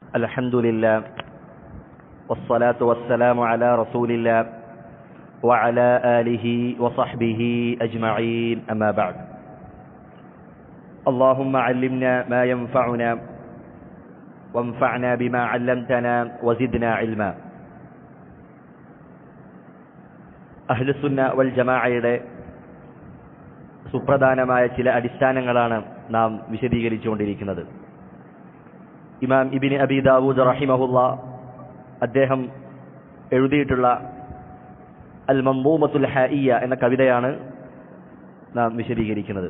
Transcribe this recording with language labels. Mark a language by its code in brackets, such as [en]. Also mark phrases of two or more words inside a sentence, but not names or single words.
[ar] الحمد لله والصلاة والسلام على رسول الله وعلى آله وصحبه أجمعين أما بعد اللهم علمنا ما ينفعنا وانفعنا بما علمتنا وزدنا علما. [ml] അഹ്ലുസുന്ന വൽ ജമാഅയുടെ സുപ്രധാനമായ ചില അടിസ്ഥാനങ്ങളാണ് നാം വിശദീകരിച്ചുകൊണ്ടിരിക്കുന്നത്. ഇമാം ഇബ്നു അബി ദാവൂദ് റഹിമഹുല്ലാ അദ്ദേഹം എഴുതിയിട്ടുള്ള അൽ മൻദൂമത്തുൽ ഹായിയ എന്ന കവിതയാണ് നാം വിശദീകരിക്കുന്നത്.